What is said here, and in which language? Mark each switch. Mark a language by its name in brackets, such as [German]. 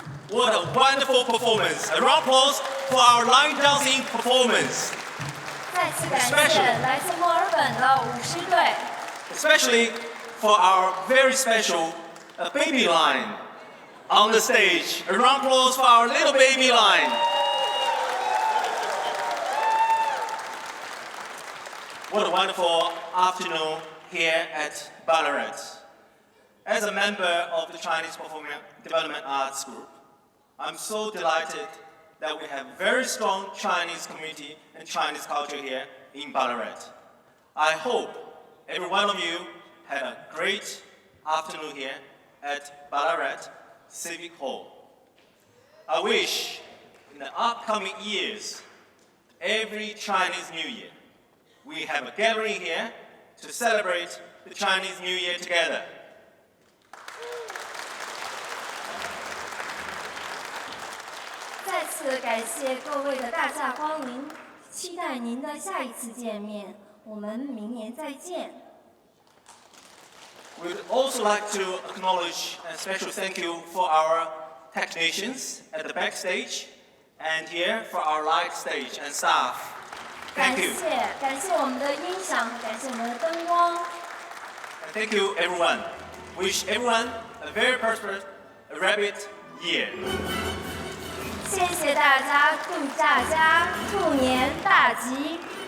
[English] What a wonderful performance. A round of applause for our line dancing performance. [Chinese] 再次感谢来自墨尔本的舞狮队， [English] Especially for our very special baby line on the stage. A round of applause for our little baby line. What a wonderful afternoon here at Ballarat. As a member of the Chinese Performing Development Arts Group, I'm so delighted that we have very strong Chinese community and Chinese culture here in Ballarat. I hope every one of you had a great afternoon here at Ballarat Civic Hall. I wish in the upcoming years, every Chinese New Year, we have a gathering here to celebrate the Chinese New Year together. [Chinese] 再次感谢各位的大驾光临，期待您的下一次见面。我们明年再见。 [English] We'd also like to acknowledge a special thank you for our technicians at the backstage and here for our light stage and staff. [Chinese] 感 [English] Thank you. [Chinese] 谢我们的音响，感谢我们的灯光。 [English] And thank you everyone. Wish everyone a very prosperous rabbit year. [Chinese] 谢谢大家，祝大家兔年大吉。